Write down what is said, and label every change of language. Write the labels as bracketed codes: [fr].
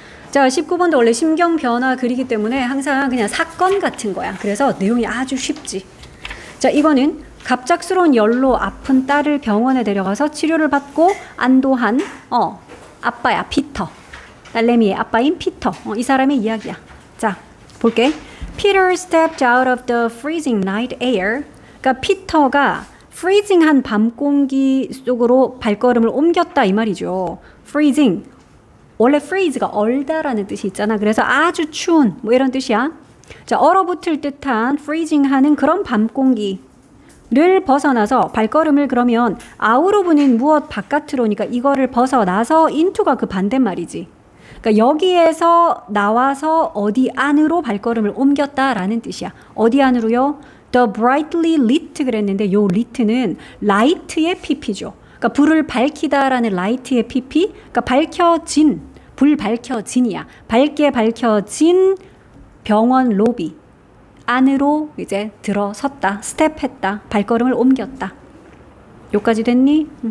[ko] 자, 19번도 원래 심경 변화 글이기 때문에 항상 그냥 사건 같은 거야. 그래서 내용이 아주 쉽지. 자, 이거는 갑작스러운 열로 아픈 딸을 병원에 데려가서 치료를 받고 안도한 아빠야, 피터. 딸내미의 아빠인 피터. 이 사람의 이야기야. 자, 볼게. [en] Peter stepped out of the freezing night air. [ko] 그러니까 피터가 freezing한 밤 공기 속으로 발걸음을 옮겼다 이 말이죠. freezing. 원래 freeze가 얼다라는 뜻이 있잖아. 그래서 아주 추운 뭐 이런 뜻이야. 자, 얼어붙을 듯한 freezing하는 그런 밤 공기를 벗어나서 발걸음을 그러면 out으로 보는 무엇 바깥으로니까 이거를 벗어나서 into가 그 반대말이지. 그러니까 여기에서 나와서 어디 안으로 발걸음을 옮겼다라는 뜻이야. 어디 안으로요? [en] The brightly lit [ko] 그랬는데 요 lit는 light의 pp죠. 그러니까 불을 밝히다라는 light의 pp. 그러니까 밝혀진, 불 밝혀진이야. 밝게 밝혀진 병원 로비 안으로 이제 들어섰다. 스텝했다. 발걸음을 옮겼다. 요까지 됐니?